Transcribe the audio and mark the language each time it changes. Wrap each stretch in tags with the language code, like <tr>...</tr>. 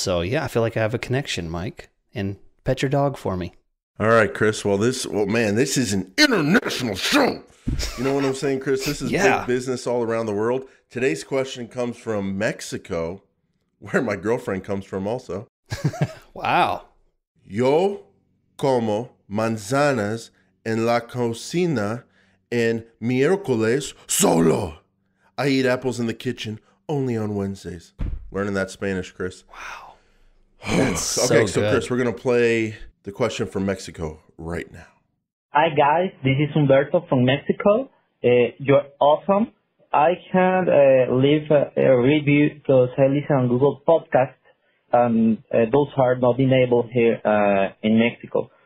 <en>So yeah, I feel like I have a connection, Mike. And pet your dog for me. All right, Chris. Well, this is an international show. You know what I'm saying, Chris? This is big business all around the world. Today's question comes from Mexico, where my girlfriend comes from also. Wow.</en> <es>Yo como manzanas en la cocina en miércoles solo.</es> <en>I eat apples in the kitchen only on Wednesdays. Learning that Spanish, Chris. Wow. That's Okay, so so good. Chris, we're going to play the question from Mexico right now. Hi guys, this is Humberto from Mexico. You're awesome. I can leave a review because I listen on Google Podcasts, and those are not enabled here in Mexico.</en>